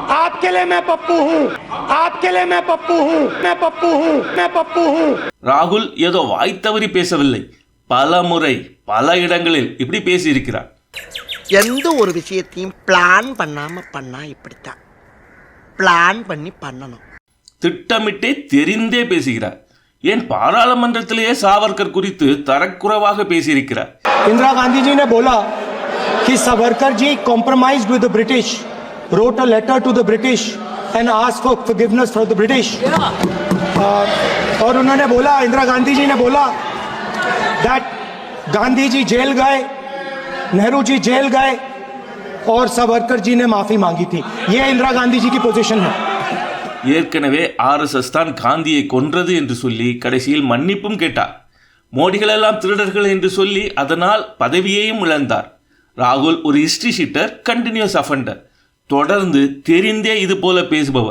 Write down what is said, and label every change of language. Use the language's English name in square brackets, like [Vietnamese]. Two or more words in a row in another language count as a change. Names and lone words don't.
[Tamil] ராகுல் ஏதோ வாய் தவறி பேசவில்லை, பல முறை பல இடங்களில் இப்படி பேசியிருக்கிறார். எந்த ஒரு விஷயத்தையும் பிளான் பண்ணாம பண்ணா இப்படித்தான், பிளான் பண்ணி பண்ணணும். திட்டமிட்டே தெரிந்தே பேசுகிறார். ஏன் பாராளுமன்றத்திலேயே சாவர்கர் குறித்து தரக்குறைவாக பேசியிருக்கிறார். [Hindi] इंदिरा गांधी जी ने बोला कि सावरकर जी [English] compromised with the British, wrote a letter to the British and asked for forgiveness from the British. [Hindi] और उन्होंने बोला, इंदिरा गांधी जी ने बोला that गांधी जी जेल गए, नेहरू जी जेल गए और सावरकर जी ने माफी मांगी थी. ये इंदिरा गांधी जी की पोजीशन है. [Tamil] ஏற்கனவே RSS தான் காந்தியை கொன்றது என்று சொல்லி கடைசியில் மன்னிப்பும் கேட்டார். மோடிகளெல்லாம் திருடர்கள் என்று சொல்லி அதனால் பதவியையும் இழந்தார். ராகுல் ஒரு [English] history sheeter, continuous offender, [Tamil] தொடர்ந்து தெரிந்தே இது போல பேசுபவர்.